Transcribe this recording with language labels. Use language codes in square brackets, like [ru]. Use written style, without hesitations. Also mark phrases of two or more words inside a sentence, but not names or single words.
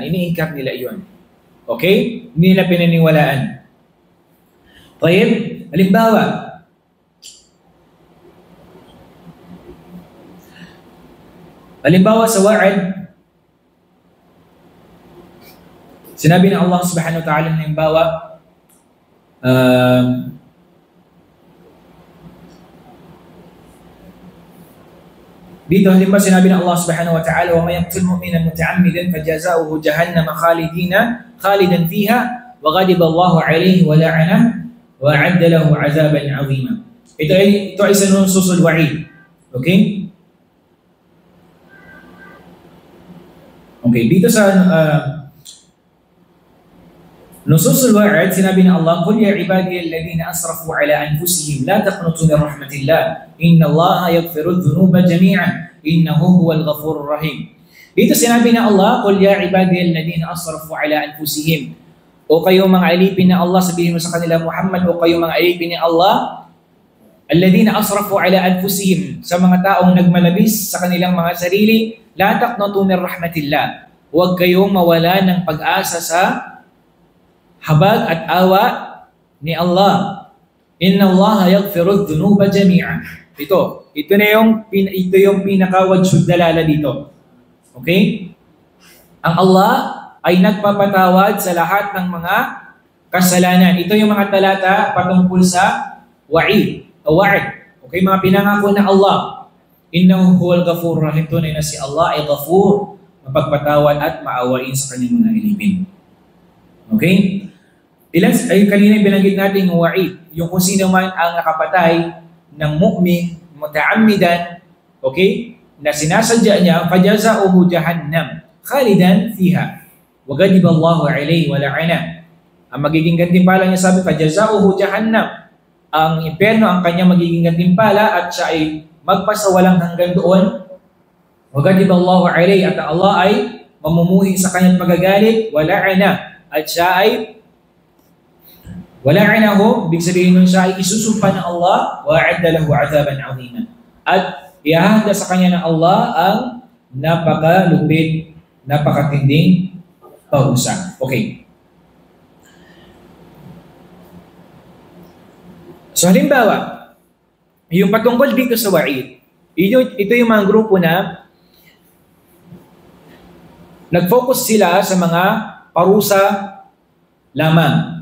[tl] Ini-incap nila iyon. Okay? Hindi nila pinaniniwalaan. Tayyib, halimbawa sa wa'id, sinabi ng Allah [ar] سبحانه وتعالى [tl] na halimbawa, dito halimbawa sinabi ng Allah [ar] سبحانه وتعالى ومن يقتل مؤمنا متعمدا فجزاؤه جهنم خالدا فيها وغضب الله عليه ولعنه وأعد له عذابا عظيما. [tl] Ito ay sa [ar] نصوص الوعيد. [tl] Okay? Okay, dito sa [ar] نصوص الوعيد, [tl] sinabi ng Allah, [ar] "قل يا عبادي الذين أسرفوا على أنفسهم لا تقنطوا من رحمة الله إن الله يغفر الذنوب جميعا إنه هو الغفور الرحيم." [tl] Dito sinabi ng Allah, [ar] "قل يا عبادي الذين أسرفوا على أنفسهم." [tl] O kayo mga alipin na Allah, sabihin mo sa kanila, Muhammad, o kayo mga alipin ni Allah, [ar] الذين أسرفوا على أنفسهم, [tl] sa mga taong nagmalabis sa kanilang mga sarili, [ar] لا تقنطوا من رحمة الله. [tl] Huwag kayong mawala ng pag-asa sa habag at awa ni Allah. [ar] إن الله يغفر الذنوب جميعا. [tl] Ito yung pinaka- [ar] وجه الدلالة [tl] dito. Okay? Ang Allah ay nagpapatawad sa lahat ng mga kasalanan. Ito yung mga talata patungkol sa wa'id. Okay, mga pinangako na Allah. [ar] إنه هو الغفور الرحيم. [tl] Tunay na si Allah ay ghafur, mapagpatawad at maawain sa kanyang mga ilipin. Okay? Kanina binanggit natin yung wa'id. Yung kung sino man ang nakapatay ng mu'min, muta'ammidan, okay? Na sinasadya niya, [ar] فجزاؤه جهنم خالدا فيها. وغضب الله عليه ولعن. [tl] Ang magiging gantimpala niya, sabi, [ar] فجزاؤه جهنم. [tl] Ang impyerno ang kanyang magiging gantimpala at siya ay magpasawalang hanggang doon. [ar] وغضب الله عليه, [tl] at Allah ay mamumuhi sa kanyang magagalit, [ar] ولعن, [tl] at siya ay wala'anahu, ibig sabihin nun siya ay isusumpa ng Allah, [ar] وأعد له عذابا عظيما. [tl] At ihahanda sa kanya ng Allah ang napakalupit, napakatinding parusa. Okay. So halimbawa, yung patungkol dito sa wa'id, ito yung mga grupo na nag-focus sila sa mga parusa lamang.